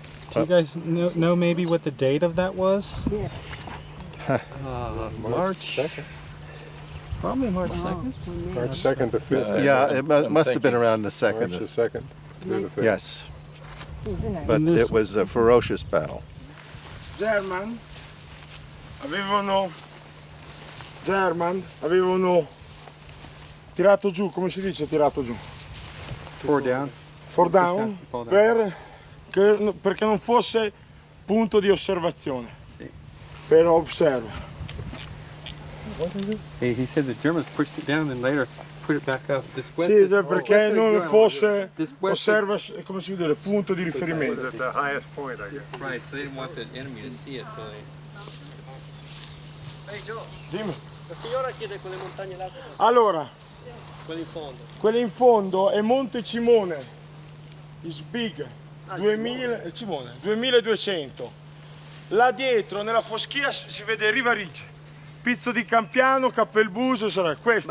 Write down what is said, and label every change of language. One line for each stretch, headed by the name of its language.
English: do you guys know maybe what the date of that was? Yes. March 2nd. Probably March 2nd. March 2nd to 5th. yeah, it must have been around the 2nd. March the 2nd through the 5th. Yes. But it was a ferocious battle.
Italian: German avevano tirato giù, come si dice tirato giù?
English: For down,
Italian: perché non fosse punto di osservazione. Per osserva.
English: Hey, he said the Germans pushed it down and later put it back up.
Italian: Sì, perché non fosse osserva, come si dice, punto di riferimento.
English: At the highest point, I guess. Right, so they didn't want the enemy to see it, so they...
Italian: Hey Joe. Dimmi. La signora chiede quelle montagne là. Allora, Quelle in fondo. quelle in fondo è Monte Cimone,
English: is big,
Italian: 2000, Cimone, 2200. Là dietro, nella foschia, si vede Riva Ridge, Pizzo di Campiano, Cappelbuso, sarà questo.